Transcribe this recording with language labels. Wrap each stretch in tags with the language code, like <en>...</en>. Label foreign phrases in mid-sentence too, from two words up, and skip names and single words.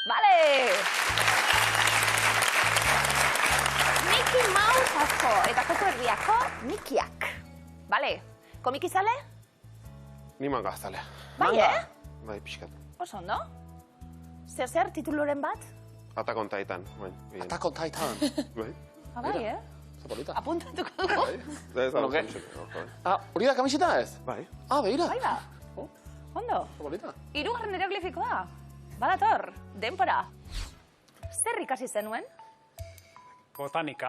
<eu>Komikiak. Bale! Mickey Mouse asko, eta koko erdiako Mikiak. Bale, komikizale? Ni mangazalea. Bai, Bai, pixkat. Oso ondo? Zer tituluren bat? Attack on Titan. Attack on Titan. Bai. Bai, Zapolita. Apuntatuko dugu. Ez da, Hori da kamiseta ez? Bai. Beira. Bai da. Ondo. Zapolita. 3. hieroglifikoa. Badator, denpora. Zer ikasi zenuen? Botanika.</eu>